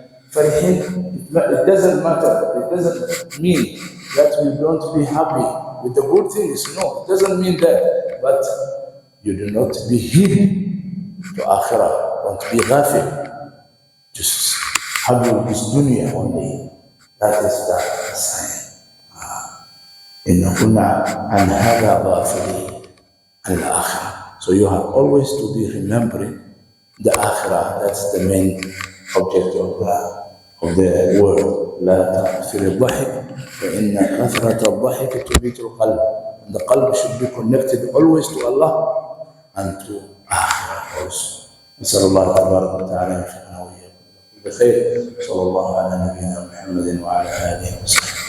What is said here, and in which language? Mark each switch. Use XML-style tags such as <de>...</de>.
<en>فرحين, it doesn't matter. It doesn't mean that we don't be happy with the good things. No, it doesn't mean that. But you do not be hidden to akhirah. Don't be ghafil. Just have this dunya only. That is the sign.</en> <ar>إن كنا عن هذا غافلين عن الآخرة.</ar> <en>So you have always to be remembering the akhirah. That's the main object of the word.</en> <ar>لا تكثر الضحك فإن كثرة الضحك تميت القلب.</ar> <en>The qalb should be connected always to Allah and to akhirah also.</en> <ar>نسأل الله تبارك وتعالى أن يوفقنا وإياكم بخير. صلى الله على نبينا محمد وعلى آله وصحبه.</ar>